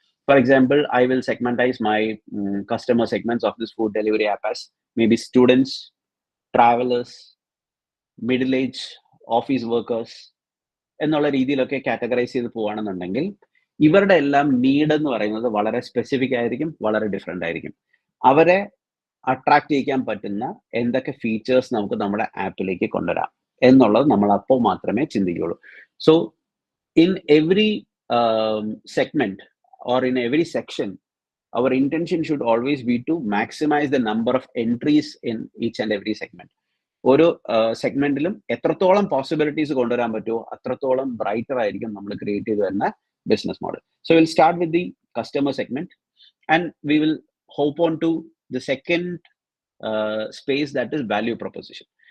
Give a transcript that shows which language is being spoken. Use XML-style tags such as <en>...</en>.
<en>for example, I will segmentize my customer segments of this food delivery app as may be students, travellers, middle age, office workers</en> <ml>എന്നുള്ള രീതിയിലൊക്കെ categorise ചെയ്ത് പോവുകയാണെന്നുണ്ടെങ്കിൽ ഇവരുടെ എല്ലാം need എന്ന് പറയുന്നത് വളരെ സ്പെസിഫിക് ആയിരിക്കും, വളരെ ഡിഫറെൻ്റ് ആയിരിക്കും. അവരെ അട്രാക്ട് ചെയ്യിക്കാൻ പറ്റുന്ന എന്തൊക്കെ ഫീച്ചേഴ്സ് നമുക്ക് നമ്മുടെ ആപ്പിലേക്ക് കൊണ്ടുവരാം എന്നുള്ളത് നമ്മൾ അപ്പോൾ മാത്രമേ ചിന്തിക്കുകയുള്ളൂ.</ml> <en>So in every segment or in every section, our intention should always be to maximize the number of entries in each and every segment.</en> <ml>ഓരോ സെഗ്മെന്റിലും എത്രത്തോളം പോസിബിലിറ്റീസ് കൊണ്ടുവരാൻ പറ്റുമോ അത്രത്തോളം ബ്രൈറ്റർ ആയിരിക്കും നമ്മൾ ക്രിയേറ്റ് ചെയ്ത് വരുന്ന business model.</ml> <en>So will start with the customer segment and we will hop on to the second space, that is value proposition.</en>